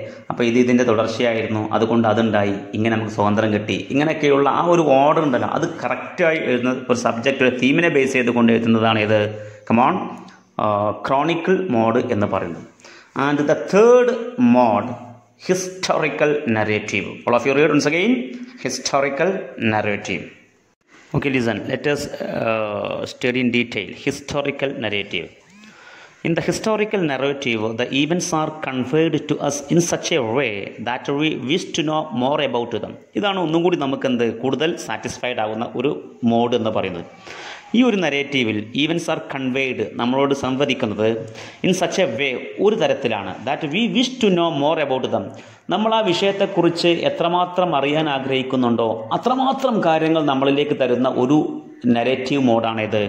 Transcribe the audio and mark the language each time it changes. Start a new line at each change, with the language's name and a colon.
Malayalam: അപ്പോൾ ഇതിൻ്റെ തുടർച്ചയായിരുന്നു, അതുകൊണ്ട് അതുണ്ടായി, ഇങ്ങനെ നമുക്ക് സ്വാതന്ത്ര്യം കിട്ടി, ഇങ്ങനെയൊക്കെയുള്ള ആ ഒരു ഓർഡർ ഉണ്ടല്ലോ, അത് കറക്റ്റായി എഴുതുന്ന ഒരു സബ്ജക്റ്റ്, ഒരു തീമിനെ ബേസ് ചെയ്തുകൊണ്ട് എഴുതുന്നതാണ് ഇത് കമോൺ ക്രോണിക്കൽ മോഡ് എന്ന് പറയുന്നത്.
English: And the third mode historical narrative. All of you read once again historical narrative. Okay, listen, let us study in detail historical narrative. In the historical narrative, the events are conveyed to us in such a way that we wish to know more about them.
Malayalam: ഇതാണ് ഒന്നും കൂടി നമുക്കെന്ത് കൂടുതൽ satisfied ആകുന്ന ഒരു mode എന്ന് പറയുന്നത്. ഈ ഒരു നരേറ്റീവിൽ
English: events are conveyed,
Malayalam: നമ്മളോട് സംവദിക്കുന്നത്
English: in such a way,
Malayalam: ഒരു തരത്തിലാണ്,
English: That we wish to know more about them.
Malayalam: നമ്മൾ ആ വിഷയത്തെക്കുറിച്ച് എത്രമാത്രം അറിയാൻ ആഗ്രഹിക്കുന്നുണ്ടോ അത്രമാത്രം കാര്യങ്ങൾ നമ്മളിലേക്ക് തരുന്ന ഒരു നരേറ്റീവ് മോഡാണിത്.